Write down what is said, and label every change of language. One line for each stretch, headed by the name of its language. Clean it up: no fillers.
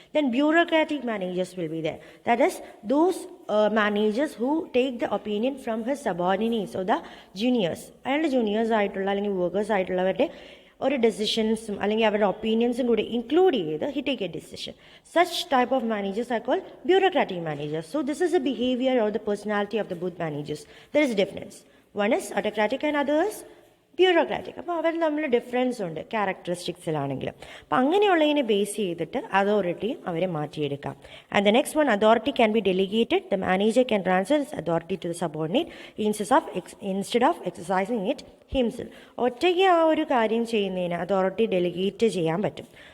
English: Then bureaucratic managers will be there. That is those managers who take the opinion from his subordinates or the juniors.
Malayalam: അയാളുടെ juniors ആയിട്ടുള്ള അല്ലെങ്കിൽ workers ആയിട്ടുള്ളവരുടെ ഒരു ഡിസിഷൻസും അല്ലെങ്കിൽ അവരുടെ ഒപ്പീനിയൻസും കൂടി include ചെയ്ത്
English: He take a decision. Such type of managers are called bureaucratic managers. So this is the behavior or the personality of the both managers. There is difference. One is autocratic and other is bureaucratic.
Malayalam: അപ്പോൾ അവർ തമ്മിൽ difference ഉണ്ട് ക്യാരക്ടറിസ്റ്റിക്സിലാണെങ്കിലും. അപ്പം അങ്ങനെയുള്ളതിനെ base ചെയ്തിട്ട് അതോറിറ്റിയും അവരെ മാറ്റിയെടുക്കാം.
English: And the next one, authority can be delegated. The manager can transfer authority to the subordinate instead of exercising it himself.
Malayalam: ഒറ്റയ്ക്ക് ആ ഒരു കാര്യം ചെയ്യുന്നതിന് അതോറിറ്റി ഡെലിഗേറ്റ് ചെയ്യാൻ പറ്റും.